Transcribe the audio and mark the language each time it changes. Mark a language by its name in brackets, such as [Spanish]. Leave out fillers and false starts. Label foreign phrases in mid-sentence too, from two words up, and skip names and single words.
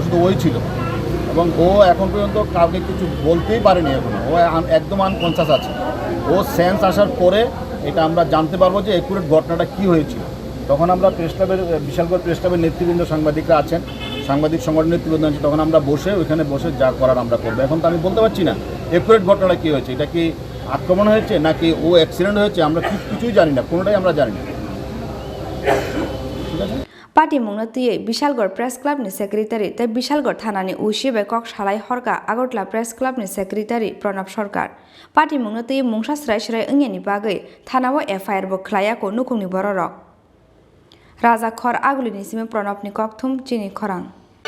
[Bangla] শুধু ওই ছিল এবং ও এখন পর্যন্ত কাউকে কিছু বলতেই পারেনি এখনো ও একদম আনকনসাস আছে ও সেন্স আসার পরে এটা আমরা জানতে পারবো যে একুরেট ঘটনাটা কী হয়েছিল তখন আমরা প্রেস ক্লাবের বিশালগড় প্রেস ক্লাবের নেতৃবৃন্দ সাংবাদিকরা আছেন সাংবাদিক সংগঠনের নেতৃবৃন্দ আছে তখন আমরা বসে ওইখানে বসে যা করার আমরা করবো এখন তো আমি বলতে পারছি না একুরেট ঘটনাটা কী হয়েছে এটা কি আক্রমণ হয়েছে নাকি ও অ্যাক্সিডেন্ট হয়েছে আমরা কিছুই জানি না কোনোটাই আমরা জানি না [Kok Borok] Pati mungno tiyei Bisalgor Press Club ni Secretary te Bisalgor Thana ni Usibe Kok Salai Horka Agartala Press Club ni Secretary Pranab Sarkar Pati mungno tiyei mungsa srai ongni bagoi thanao FIR bo khlaiako nukungni bororok Raja Khor Aguli ni sime Pranab ni Kokthum Chini Khorang